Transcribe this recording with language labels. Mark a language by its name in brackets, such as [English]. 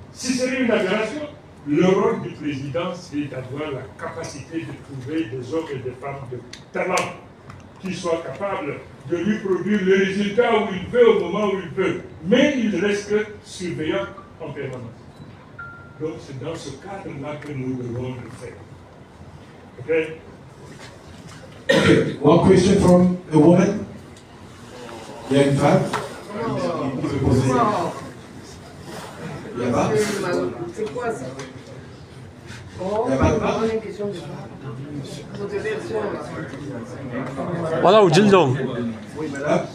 [French] Ce serait une aberration. Le rôle du président, c'est d'avoir la capacité de trouver des hommes et des femmes de talent qui soient capables de lui produire le résultat où il veut, au moment où il veut. Mais il reste surveillant en permanence. Donc c'est dans ce cadre-là que nous devons le faire. OK? [English] Okay, one question from a woman. [French] Il y a une femme qui veut poser. Il n'y a pas? C'est quoi ça? Il n'y a pas de part? Voilà, au Jindong. Oui, madame.